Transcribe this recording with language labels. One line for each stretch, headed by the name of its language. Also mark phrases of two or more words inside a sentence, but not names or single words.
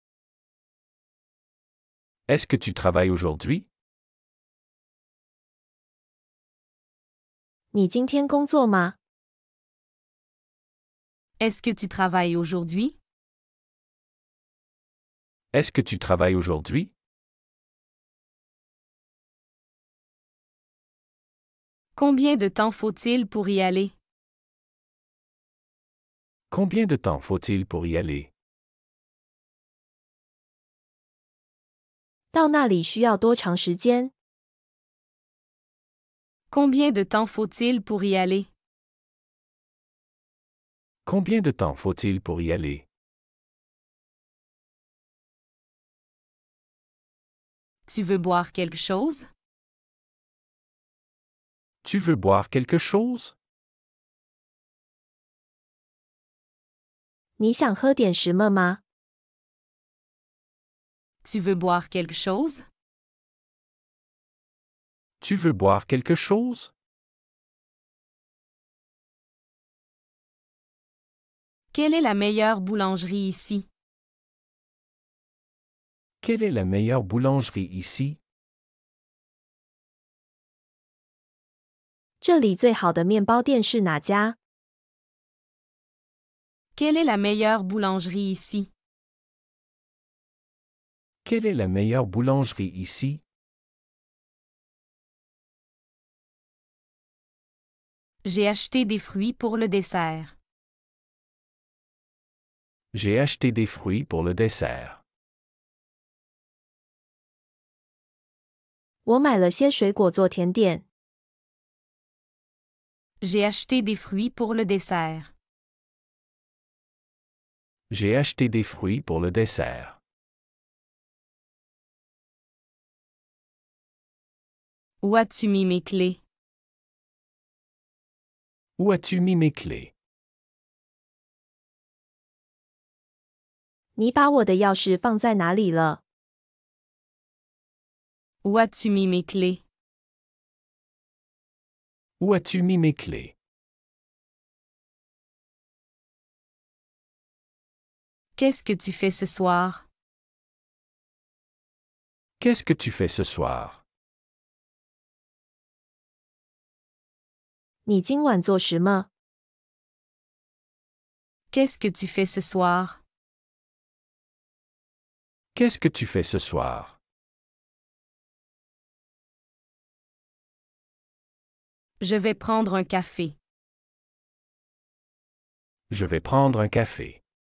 French: Est-ce que tu travailles aujourd'hui?
Chinese: 你今天工作吗？
French: Est-ce que tu travailles aujourd'hui? Est-ce que tu travailles aujourd'hui? Combien de temps faut-il pour y aller? Combien de temps faut-il pour y aller?
Chinese: 到那里需要多长时间？
French: Combien de temps faut-il pour y aller? Combien de temps faut-il pour y aller? Tu veux boire quelque chose? Tu veux boire quelque chose?
Chinese: 你想喝点什么吗？
French: Tu veux boire quelque chose? Tu veux boire quelque chose? Quelle est la meilleure boulangerie ici? Quelle est la meilleure boulangerie ici?
Chinese: 这里最好的面包店是哪家？
French: Quelle est la meilleure boulangerie ici? Quelle est la meilleure boulangerie ici? J'ai acheté des fruits pour le dessert. J'ai acheté des fruits pour le dessert.
Chinese: 我买了些水果做甜点。
French: J'ai acheté des fruits pour le dessert. J'ai acheté des fruits pour le dessert. Où as-tu mis mes clés? Où as-tu mis mes clés?
Chinese: 你把我的钥匙放在哪里了？
French: Où as-tu mis mes clés? Où as-tu mis mes clés? Qu'est-ce que tu fais ce soir? Qu'est-ce que tu fais ce soir?
Chinese: 你今晚做什么？
French: Qu'est-ce que tu fais ce soir? Qu'est-ce que tu fais ce soir? Je vais prendre un café. Je vais prendre un café.